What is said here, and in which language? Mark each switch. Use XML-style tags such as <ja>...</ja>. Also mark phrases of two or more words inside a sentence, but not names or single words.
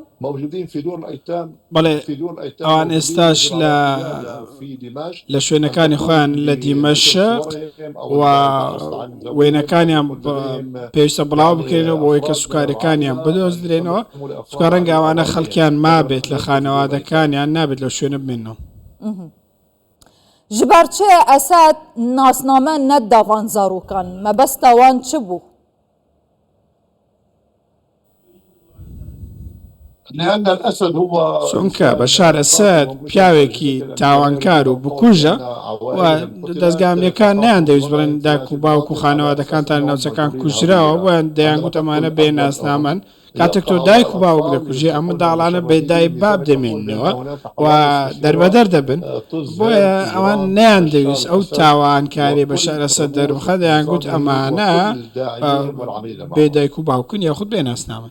<ckb>بەڵێ ئەوان ئێستاش لە شوێنەکانی خۆیان لە دیمەشق و وێنەکانیان پێویستە بڵاو بکرێنەوە بۆی کە سوکارەکانیان بدۆزدرێنەوە سوکار ڕەنگە ئەوانە خەڵکیان مابێت لە خانەوادەکانیان نابێت لەو شوێنە بمێنەوە.</ckb> <ku>ji ber çi Esed nasname neddavan zarokan mebesta wan çi bû?</ku> <ckb>چونکە بەشار ئەسەد پیاوێکی تاوانکار و بکوژە و دەستگامیەکان نیان دەویست بڵێن داک و باوک و خانەوادەکانتان ناوچەکان کوژراوە بۆیان دەیانگوت ئەمانە بێ ناسنامەن کاتێک تۆ دایک و باوک دەکوژێ ئەم منداڵانە بێدای باب دەمێننەوە و دەربەدەر دەبن بۆیە ئەوان نیان دەویست ئەو تاوانکاری بەشار ئەسەد دەربخە دەیانگوت ئەمانە بێدایک و باوکن یاخود بێ ناسنامەن.</ckb>